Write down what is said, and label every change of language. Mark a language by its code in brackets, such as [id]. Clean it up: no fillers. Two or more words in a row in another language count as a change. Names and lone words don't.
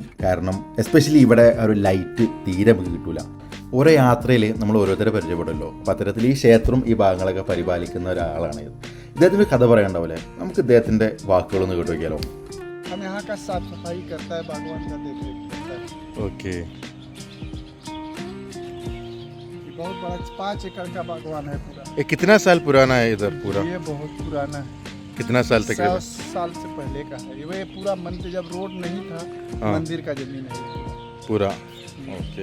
[ml] കാരണം എസ്പെഷ്യലി ഇവിടെ ഒരു ലൈറ്റ് തീരെ നമുക്ക് കിട്ടില്ല. ഓരോ യാത്രയിൽ നമ്മൾ ഓരോരുത്തരെ പരിചയപ്പെടുമല്ലോ. അപ്പോൾ അത്തരത്തിൽ ഈ ക്ഷേത്രം ഈ ഭാഗങ്ങളൊക്കെ പരിപാലിക്കുന്ന ഒരാളാണ് ഇത്. ഇദ്ദേഹത്തിൻ്റെ കഥ പറയണ്ടാവില്ലേ, നമുക്ക് ഇദ്ദേഹത്തിൻ്റെ വാക്കുകളൊന്ന് കേട്ട് നോക്കിയാലോ. ഓക്കെ. [hi] बहुत बड़ा 5 एकड़ का बागवान है पूरा। ये कितना साल पुराना है इधर पूरा? ये बहुत पुराना है। कितना साल तक? 100 साल से पहले का है ये पूरा। मंदिर जब रोड नहीं था, मंदिर का जमीन है पूरा। ओके।